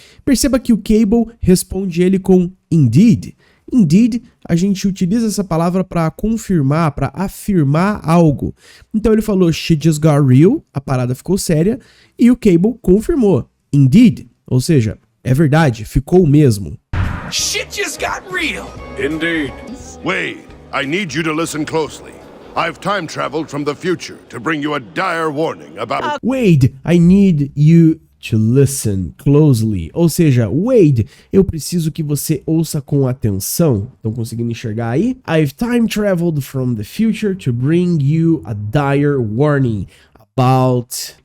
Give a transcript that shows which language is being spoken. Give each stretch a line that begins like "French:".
Portuguese: Perceba que o Cable responde ele com indeed. Indeed, a gente utiliza essa palavra para confirmar, para afirmar algo. Então ele falou
English: shit just got real,
Portuguese: a parada ficou séria, e o Cable confirmou. Indeed, ou seja, é verdade, ficou mesmo.
English: shit just got real. Indeed. Wade, I need you to listen closely. I've time traveled from the future to bring you a dire warning about... Wade, I need you to listen closely.
Portuguese: Ou seja, Wade, eu preciso que você ouça com atenção. Estão conseguindo enxergar aí?
English: I've time traveled from the future to bring you a dire warning about...